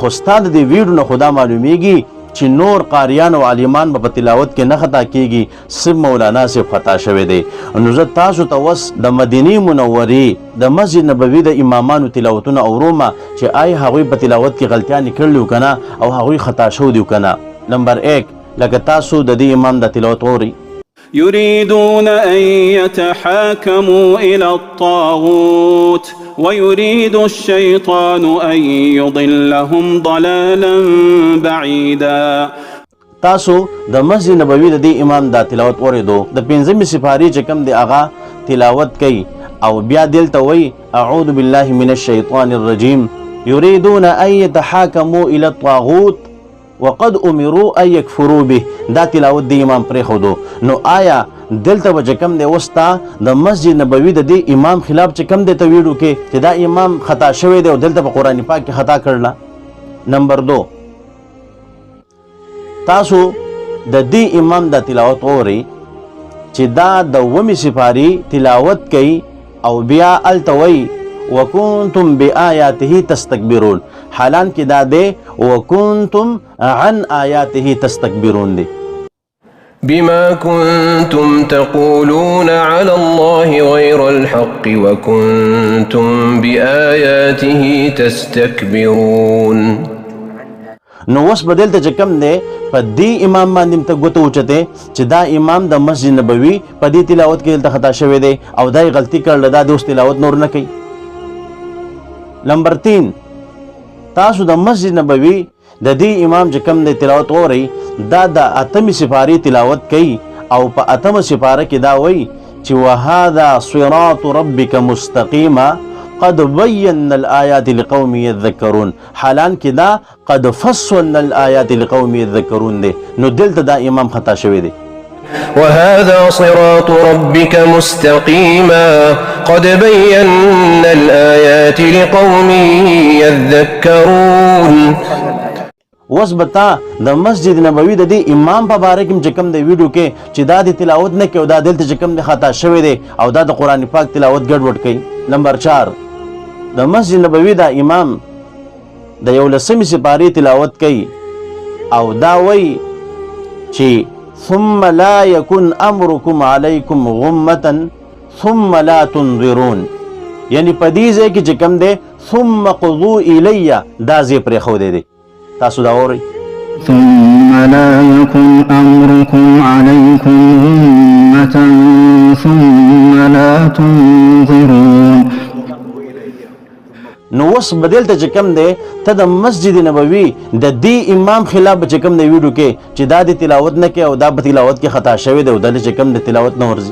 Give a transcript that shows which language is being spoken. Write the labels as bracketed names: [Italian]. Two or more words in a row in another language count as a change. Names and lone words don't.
[Pashto] خو ستا د دې ویډیو نه خو دا معلومیږي چې نور قاریان او عالمان به په تلاوت کې نه خطا کیږي، صرف مولانا صاحب خطا شوی دی. نو زه تاسو ته اوس د مدینې منورې د مسجد نبوي د امامانو تلاوتونه اورومه چې آیا هغوی په تلاوت کې غلطیانې کړلي که نه او هغوی خطا شوي دي که نه. نمبر 1 لکه تاسو د دې امام د تلاوت اورئ: [Arabic] يريدون أن يتحاكموا إلى الطاغوت ويريد الشيطان أن يضلهم ضلالا بعيدا. [Pashto] تاسو د مسجد نبوي د دې امام دا تلاوت اوریدو، د 5مې سپارې چې کوم دی هغه تلاوت کوي او بیا دلته وایي [Arabic] اعوذ بالله من الشیطان الرجیم يريدون أن يتحاكموا إلى الطاغوت وقد امروا ان يكفروا به. [Pashto] دا تلاوت د امام پرېښودو. نو آیا دلته به چې کوم دی اوس تا د مسجد نبوي د دې امام خلاف چې کوم دی ته ویډیو کې چې دا امام خطا شوی دی او دلته په قرآن پاک کې خطا کړله. نمبر 2 تاسو د دې امام د تلاوت اورئ چې دا د 9مې سپارې تلاوت کوي او بیا هلته وایي [Arabic] وکنتم بآیاته تستکبرون. [Pashto] حالان کې دا دی [Arabic] وکنتم عن آیاته تستکبرون [Pashto] دی. [Arabic] بما كنتم تقولون على الله غير الحق وكنتم بآياته تستكبرون. [Pashto] نو اوس به دلته چې کوم دی په دې امام باندې ته ګوته اوچتې چې دا امام د مسجد نبوي په دې تلاوت کې دلته خطا شوی دی او دا یې غلطي کړله، دا د اوس تلاوت نور نه کوي. نمبر 3 تاسو د مسجد نبوي د دې امام چې کوم دی تلاوت اورئ، دا د 8مې سپارې تلاوت کوي او په 8مه سپاره کې دا وایي چې [Arabic] وهذا صراط ربک مستقیما قد بینا الآیات لقوم یذکرون. [Pashto] حالان کې دا [Arabic] قد فصلنا الآیات لقوم یذکرون [Pashto] دی. نو دلته دا امام خطا شوی دی. [Arabic] وهذا صراط ربك مستقيما قد بينا الآيات لقوم يذكرون. [Pashto] اوس به تا د مسجد نبوي د دې امام په باره کې چې کوم دی ویډیو کې چې دا د تلاوت نه کوي او دا دلته چې کوم دی خطا شوی دی او دا د قرآن پاک تلاوت ګډوډ کوي. نمبر 4 د مسجد نبوي دا امام د 11مې سپارې تلاوت کوي او دا وایي چې [Arabic] ثم لا يكن امركم عليكم غمة ثم لا تنظرون. [Pashto] یعنی په دې ځای کې چې کوم دی [Arabic] ثم قضوا الی [Pashto] دا ځای پرېښودی دی. تاسو دا اورئ: [Arabic] ثم لا يكن امركم عليكم غمة ثم لا تنظرون. [Pashto] نو اوس به دلته چې کوم دی ته د مسجد نبوي د دې امام خلاف چې کوم دی ویډیو کې چې دا د تلاوت نه کوي او دا په تلاوت کې خطا شوی دی او دلته چې کوم د تلاوت نه ورځي.